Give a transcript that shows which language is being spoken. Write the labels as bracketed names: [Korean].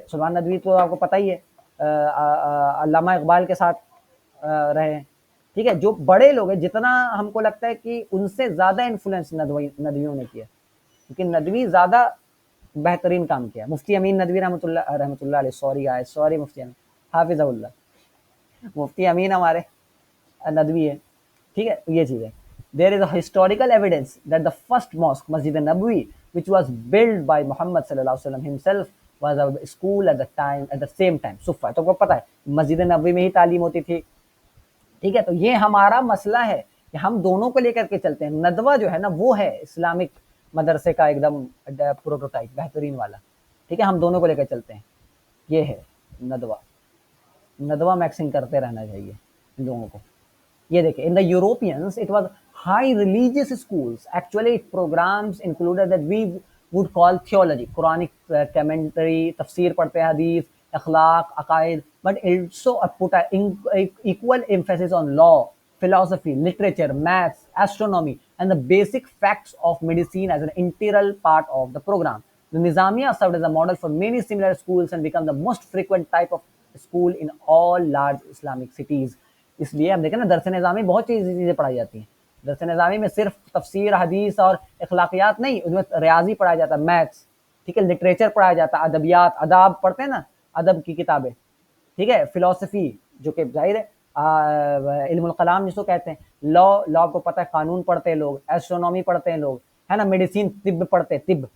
[Hindi] सुलेमान नदवी तो आपको पता ही है, अल्लामा इकबाल के साथ रहे हैं, ठीक है। जो बड़े लोग हैं, जितना हमको लगता है कि उनसे ज़्यादा इन्फ्लुएंस नदवियों ने किया, क्योंकि नदवी ज़्यादा बेहतरीन काम किया। मुफ्ती अमीन नदवी रहमतुल्लाह अलैह, सॉरी मुफ्ती अमीन, हाफिज़हुल्लाह, मुफ्ती अमीन हमारे नदवी है, ठीक है। ये चीज़ है। [English] There is a historical evidence that the first mosque, Masjid an-Nabawi, which was built by Muhammad sallallahu alaihi wasallam himself, was a school at the same time. [Hindi] सुफ़ा, तो आपको पता है मस्जिद नबवी में ही तालीम होती थी, ठीक है। तो ये हमारा मसला है कि हम दोनों को लेकर के चलते हैं। नदवा जो है ना, वो है इस्लामिक मदरसे का एकदम प्रोटोटाइप बेहतरीन वाला, ठीक है। हम दोनों को लेकर चलते हैं, ये है नदवा मैक्सिंग करते रहना चाहिए इन लोगों को। ये देखिए, [English] In the Europeans it was high religious schools. Actually, its programs included that we would call theology, Quranic commentary, tafsir [Hindi] पढ़ते हैं, [English] hadith, akhlaq, aqaid, but also put an equal emphasis on law, philosophy, literature, maths, astronomy, and the basic facts of medicine as an integral part of the program. The Nizamiya served as a model for many similar schools and became the most frequent type of school in all large Islamic cities. [Hindi] इसलिए हम देखें ना, दरस निज़ामी बहुत चीज़ें पढ़ाई जाती हैं। दरस निज़ामी में सिर्फ तफसीर, हदीस और अखलाकियात नहीं, उसमें रियाजी पढ़ाया जाता है, मैथ्स, ठीक है, लिटरेचर पढ़ाया जाता है, अदबियात, अदाब पढ़ते हैं ना, अदब की किताबें, ठीक है, फिलोसफी जो कि जाहिर है इल्मुल कलाम जिसको कहते हैं, लॉ आपको पता है, कानून पढ़ते हैं लोग, एस्ट्रोनॉमी पढ़ते हैं लोग, है ना, मेडिसिन, तिब पढ़ते हैं, तिब।